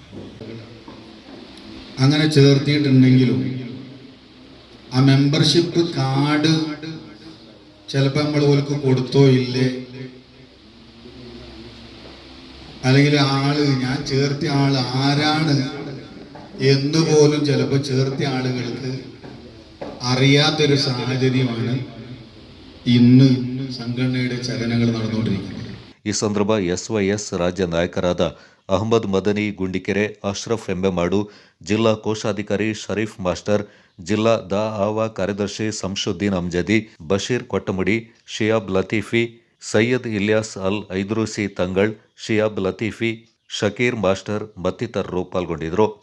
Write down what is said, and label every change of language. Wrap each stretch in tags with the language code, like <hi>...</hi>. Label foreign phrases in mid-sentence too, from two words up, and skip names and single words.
<ml>അങ്ങനെ ചേർത്തിയിട്ടുണ്ടെങ്കിലും ആ</ml> <en>membership card</en> <ml>ചിലപ്പോൾ നമ്മൾ ഓർക്ക് കൊടുത്തോ ഇല്ലേ, അല്ലെങ്കിൽ ഞാൻ ചേർത്തിയ ആൾ ആരാണ് എന്നുപോലും ചിലപ്പോൾ ചേർത്തിയ ആളുകൾക്ക് അറിയാത്തൊരു സാഹചര്യമാണ് ഇന്ന് സംഘടനയുടെ ചലനങ്ങൾ നടന്നുകൊണ്ടിരിക്കുന്നത്.</ml> <kn>ಈ ಸಂದರ್ಭ ಎಸ್ವೈಎಸ್ ರಾಜ್ಯ ನಾಯಕರಾದ ಅಹಮದ್ ಮದನಿ ಗುಂಡಿಕೆರೆ, ಅಶ್ರಫ್ ಎಂಬೆಮಾಡು, ಜಿಲ್ಲಾ ಕೋಶಾಧಿಕಾರಿ ಶರೀಫ್ ಮಾಸ್ಟರ್, ಜಿಲ್ಲಾ ದ.ಆ.ವ ಕಾರ್ಯದರ್ಶಿ ಸಂಶುದ್ದೀನ್ ಅಮ್ಜದಿ, ಬಶೀರ್ ಕೊಟ್ಟಮುಡಿ, ಶಿಯಾಬ್ ಲತೀಫಿ, ಸೈಯದ್ ಇಲ್ಯಾಸ್ ಅಲ್ ಐದ್ರೂಸಿ ತಂಗಳ್, ಶಿಯಾಬ್ ಲತೀಫಿ, ಶಕೀರ್ ಮಾಸ್ಟರ್ ಮತ್ತಿತರರು ಪಾಲ್ಗೊಂಡಿದ್ದರು.</kn>